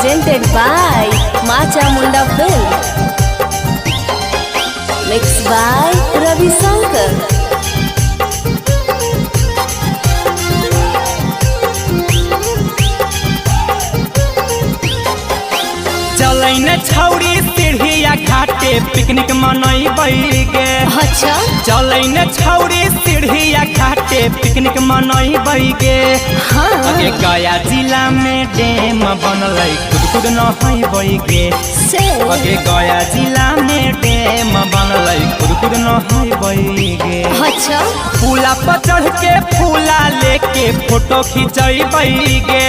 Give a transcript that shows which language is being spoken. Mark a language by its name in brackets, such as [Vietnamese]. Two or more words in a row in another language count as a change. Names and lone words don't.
[English] presented by Macha Munda Film. Mixed by Ravi Shankar. [Maithili] चलैन छौरी सीढ़िया घाटे पिकनिक मनई गे। अच्छा चलैन छौरी सीढ़िया घाटे पिकनिक मनई गे। हाँ अगे गया जिला में डैम बनल खुद नहई गे। अगे गया जिला में डैम बनल खुद नहई गे। अच्छा फूला पर चढ़ के फूला लेके फोटो खिंचई गे।